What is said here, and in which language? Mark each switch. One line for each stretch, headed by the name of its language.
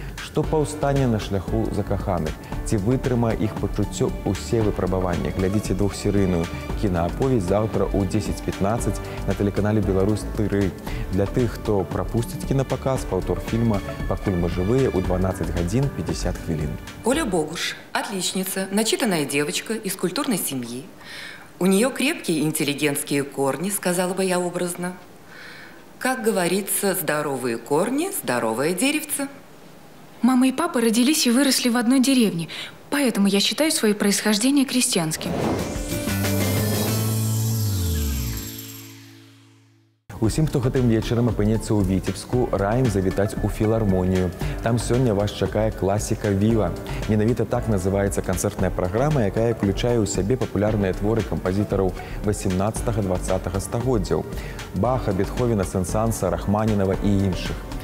Belarusian: Што паўстане на шляху закаханых? Ці вытрымае іх пачуццё ўсе выпрабаванні? Глядзіце двухсерыйную кінааповесць заўтра ў 10:15 на тэлеканале «Беларусь-3». Для тых, хто прапусціць кінапаказ, паўтор фільма «Пакуль мы жывыя» ў 12 гадзін 50 хвілін.
Russian: Оля Богуш – отличница, начитанная девочка из культурной семьи. У нее крепкие интеллигентские корни, сказала бы я образно. Как говорится, здоровые корни, здоровое деревце. Мама и папа родились и выросли в одной деревне, поэтому я считаю свое происхождение крестьянским.
Belarusian: Усім, хто гэтым вечарам апынецца ў Віцебску, раім завітаць у філармонію. Там сёння вас чакае класіка «Віва». Менавіта так называецца канцэртная праграма, якая ўключае ў сябе папулярныя творы кампазітараў 18-20 стагоддзяў – Баха, Бетховена, Сен-Санса, Рахманінава і іншых.